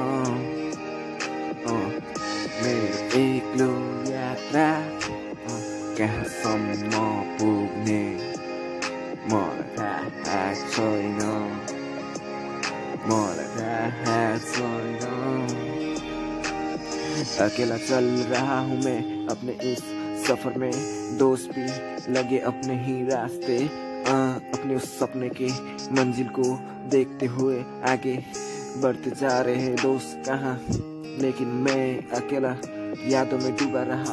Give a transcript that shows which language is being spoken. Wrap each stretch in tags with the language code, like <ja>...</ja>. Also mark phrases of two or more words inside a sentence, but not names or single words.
<ne>मेरो एक्लो यात्रा कहाँसम्म पुग्ने मलाई थाहा छैन, मलाई थाहा छैन।</ne> <hi>अकेला चल रहा हूँ मैं अपने इस सफर में, दोस्त भी लगे अपने ही रास्ते। अपने उस सपने के मंजिल को देखते हुए आगे बढ़ते जा रहे हैं दोस्त कहाँ, लेकिन मैं अकेला यादों में डूबा रहा।</hi>